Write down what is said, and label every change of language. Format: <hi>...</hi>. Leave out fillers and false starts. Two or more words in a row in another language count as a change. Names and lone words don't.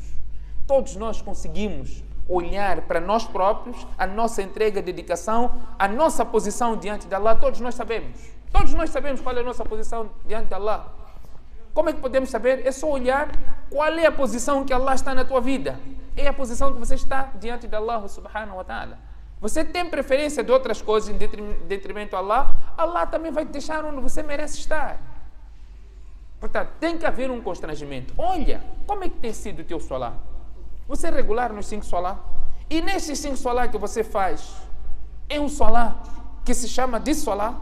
<pt>Todos nós conseguimos olhar para nós próprios, a nossa entrega, dedicação, a nossa posição diante de Allah. Todos nós sabemos. Todos nós sabemos qual é a nossa posição diante de Allah. Como é que podemos saber? É só olhar qual é a posição que Allah está na tua vida. É a posição que você está diante de Allah</pt> <ar>سبحانه وتعالى.</ar> <pt>Você tem preferência de outras coisas em detrimento a Allah, Allah também vai te deixar onde você merece estar. Portanto, tem que haver um constrangimento. Olha, como é que tem sido o teu solá? Você é regular nos 5 solá? E nesses 5 solá que você faz, é um solá que se chama de solá?</pt>